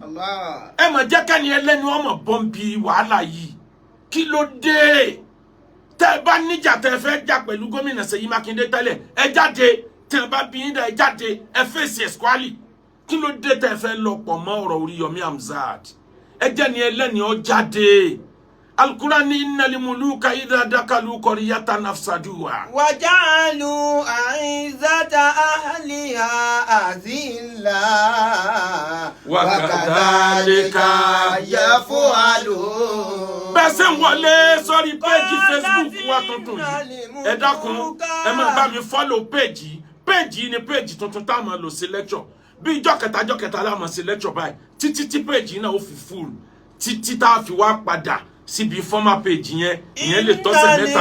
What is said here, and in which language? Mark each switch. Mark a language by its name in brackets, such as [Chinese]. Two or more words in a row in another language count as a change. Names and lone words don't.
[Yoruba] ẹ mà jẹ́ kẹ́ni ẹlẹ́ni ọmọ bọ́m̀bì wàhálà yìí. kí ló dé? tẹ́ ẹ bá níjà tẹ́ ẹ fẹ́ jà pẹ̀lú gómìnà Ṣèyí Mákindé tẹ́lẹ̀ ẹ jáde. tẹ́ ẹ bá bí yín dá ẹ jáde ẹ fèsì ẹ̀skwálì. kí ló dé tẹ́ ẹ fẹ́ lọ pọ̀ mọ́ ọ̀rọ̀ Oríyọmí Hamzat? ẹ jẹ́ ni ẹlẹ́ni ọ jáde. [Arabic] القرآن إن الملوك إذا دخلوا قرية أفسدوها. وجعلوا أعزة أهلها أذلة وكذلك يفعلون. [Yoruba] bẹ́ẹ̀ ṣe ń wọlé sórí péjì Facebook wa tuntun yìí ẹ dákun ẹ máa bá mi fọ́lọ̀ péjì ni péjì tuntun tá a máa lò sí lecture bí ìjọ kẹta la máa sí lecture báyìí títí tí péjì náà ó fi full títí tá a fi wá padà síbi [English] former page [Yoruba] yẹn ìyẹn lè tọ́sẹ̀ mẹ́ta.